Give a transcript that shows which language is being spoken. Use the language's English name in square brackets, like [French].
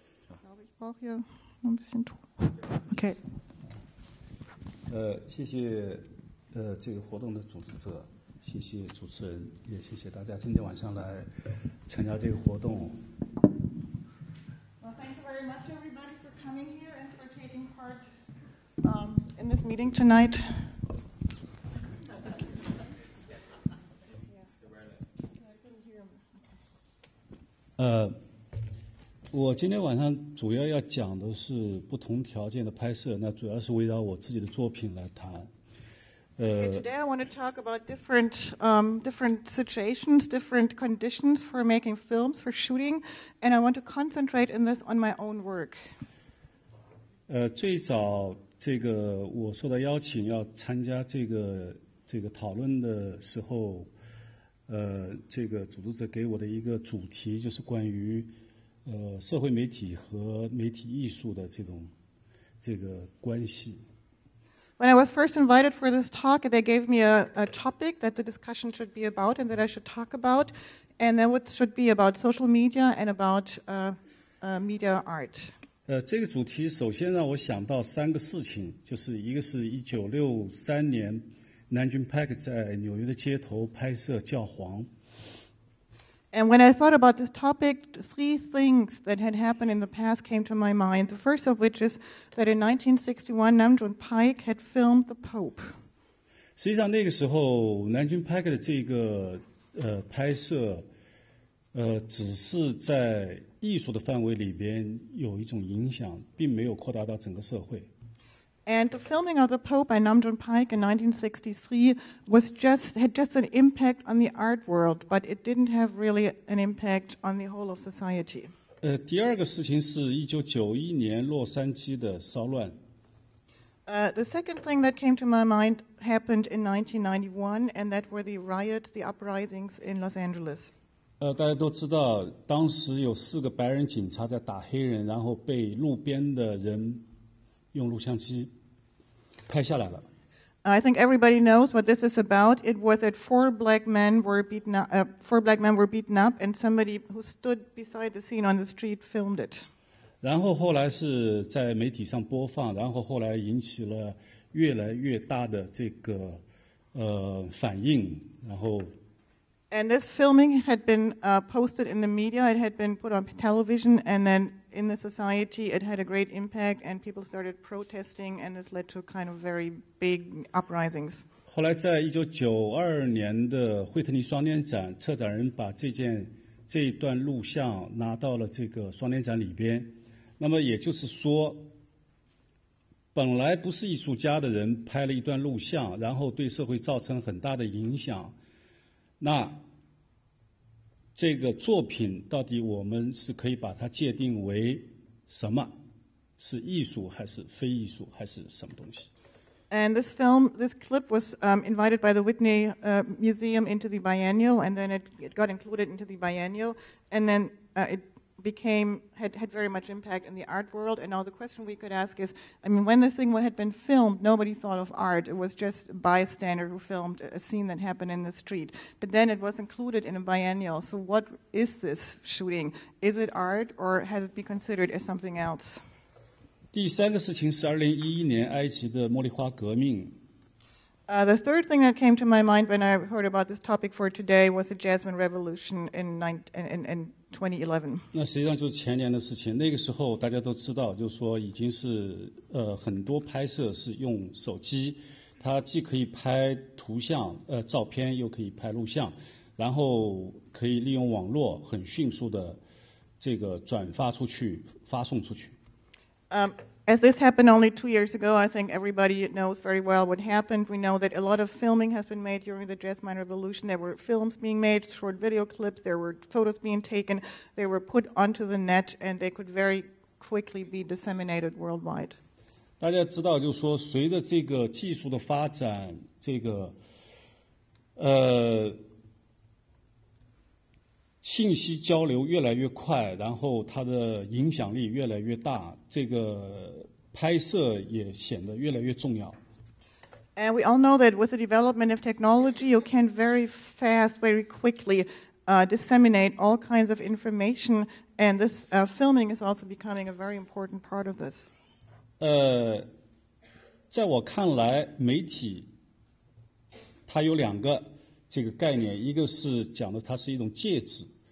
[German] Ich glaube, ich brauche hier noch ein bisschen Ton. Okay. [Chinese] 谢谢这个活动的组织者，谢谢主持人，也谢谢大家今天晚上来参加这个活动。 [English] Well, thank you very much, everybody, for coming here and for taking part in this meeting tonight. Yeah. [Chinese] 我今天晚上主要要讲的是不同条件的拍摄，那主要是围绕我自己的作品来谈。 [English] Today I want to talk about different situations, different conditions for making films, for shooting, and I want to concentrate in this on my own work. [Chinese] 最早这个我受到邀请要参加这个讨论的时候，这个组织者给我的一个主题就是关于社会媒体和媒体艺术的这个关系。 [English] When I was first invited for this talk, they gave me a topic that the discussion should be about and that I should talk about, and that should be about social media and about media art. [Chinese] 这个主题首先让我想到3个事情，就是一个是1963年南军 Paik 在纽约的街头拍摄教皇。 [English] And when I thought about this topic, 3 things that had happened in the past came to my mind. The first of which is that in 1961, Nam June Paik had filmed the Pope. [Chinese] 实际上那个时候南军 Paik 的这个拍摄只是在艺术的范围里边有一种影响，并没有扩大到整个社会。 [English] And the filming of the Pope by Nam June Paik in 1963 had just an impact on the art world, but it didn't have really an impact on the whole of society. [Chinese] 第二个事情是1991年洛杉矶的骚乱。 [English] The second thing that came to my mind happened in 1991, and that were the riots, the uprisings in Los Angeles. [Chinese] 大家都知道，当时有4个白人警察在打黑人，然后被路边的人用录像机拍下来了。 [English] I think everybody knows what this is about. It was that 4 black men were beaten up, and somebody who stood beside the scene on the street filmed it. [Chinese] 然后后来是在媒体上播放，然后后来引起了越来越大的这个反应，然后。 [English] And this filming had been posted in the media, it had been put on television, and then in the society it had a great impact, and people started protesting, and this led to kind of very big uprisings. [Chinese] 后来在1992年的惠特尼双年展，策展人把这一段录像拿到了这个双年展里边。那么也就是说，本来不是艺术家的人拍了一段录像，然后对社会造成很大的影响。那这个作品到底我们是可以把它界定为什么？是艺术还是非艺术还是什么东西？ [English] And this clip was invited by the Whitney Museum into the biennial, and then it got included into the biennial, and then it had very much impact in the art world. And now the question we could ask is, I mean, when this thing had been filmed, nobody thought of art. It was just a bystander who filmed a scene that happened in the street. But then it was included in a biennial. So what is this shooting? Is it art, or has it been considered as something else? [Chinese] 第3个事情是2011年埃及的茉莉花革命。 [English] The third thing that came to my mind when I heard about this topic for today was the Jasmine Revolution in 2011. [Chinese] 那实际上就是前年的事情。那个时候大家都知道，就是说已经是很多拍摄是用手机，它既可以拍图像照片，又可以拍录像，然后可以利用网络很迅速的这个转发出去、发送出去。 [English] As this happened only 2 years ago, I think everybody knows very well what happened. We know that a lot of filming has been made during the Jasmine Revolution. There were films being made, short video clips, there were photos being taken, they were put onto the net, and they could very quickly be disseminated worldwide. [Chinese] 大家知道，就是说，随着这个技术的发展，这个信息交流越来越快，然后它的影响力越来越大，这个拍摄也显得越来越重要。 [English] And we all know that with the development of technology, you can very fast, very quickly disseminate all kinds of information, and this filming is also becoming a very important part of this. [Chinese] 在我看来，媒体它有2个这个概念，一个是讲的它是一种介质。